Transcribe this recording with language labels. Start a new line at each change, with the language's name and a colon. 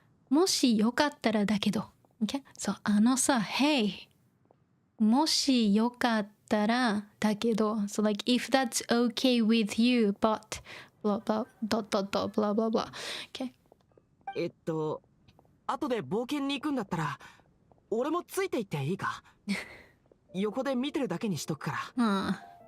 Japanese: もしよかったらだけど。
English: Okay? So, hey.
Japanese: もしよかったらだけど。
English: So, if that's okay with you, but, blah, blah, dot, dot, dot, blah, blah, blah. Okay?
Japanese: 後で冒険に行くんだったら、俺もついて行っていいか？横で見てるだけにしとくから。